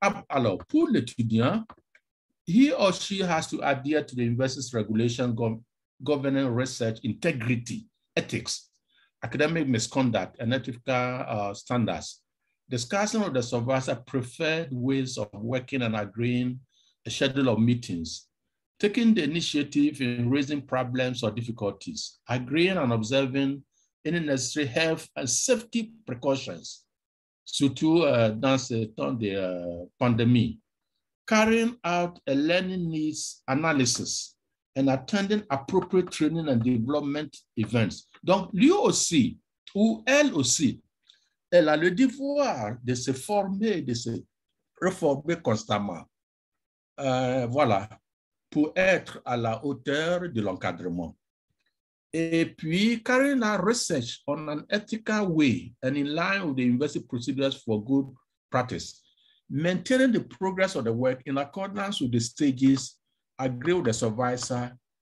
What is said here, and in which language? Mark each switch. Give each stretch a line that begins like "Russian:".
French: Alors, pour l'étudiant,
English: he or she has to adhere to the university's regulation governing research integrity, ethics, academic misconduct, and ethical standards, discussing with the supervisor preferred ways of working and agreeing a schedule of meetings, taking the initiative in raising problems or difficulties, agreeing and observing any necessary health and safety precautions,
French: surtout dans ce temps de pandémie,
English: carrying out a learning needs analysis and attending appropriate training and development events.
French: Donc, lui aussi, ou elle aussi, elle a le devoir de se former, de se reformer constamment. Voilà, pour être à la hauteur de l'encadrement. Et puis,
English: carrying out research on an ethical way and in line with the university procedures for good practice, maintaining the progress of the work in accordance with the stages agreed with the supervisor,